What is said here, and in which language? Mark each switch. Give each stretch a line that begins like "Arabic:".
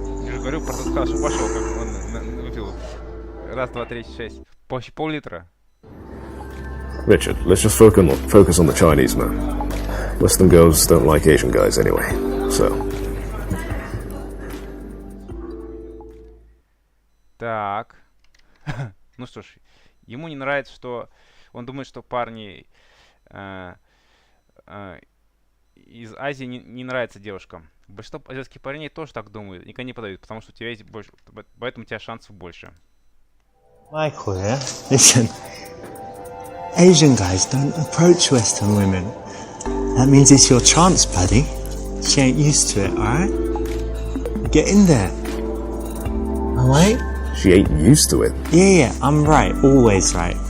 Russian: Я же говорю, просто сказал, что пошел, как он выпил. Раз, два, три, шесть. Пол-литра.
English: Richard, let's just focus on the Chinese, man. Western girls don't like Asian guys anyway, so...
Russian: Так. Ну что ж, ему не нравится, что... Он думает, что парни из Азии не нравятся девушкам. Большинство азиатских парней тоже так думают, никогда не подают, потому что у тебя есть больше... Поэтому у тебя шансов больше.
English: Michael, yeah? Listen. Asian guys don't approach Western women. That means it's your chance, buddy. She ain't used to it, alright? Get in there. Alright? She ain't used to it. Yeah, I'm right. Always right.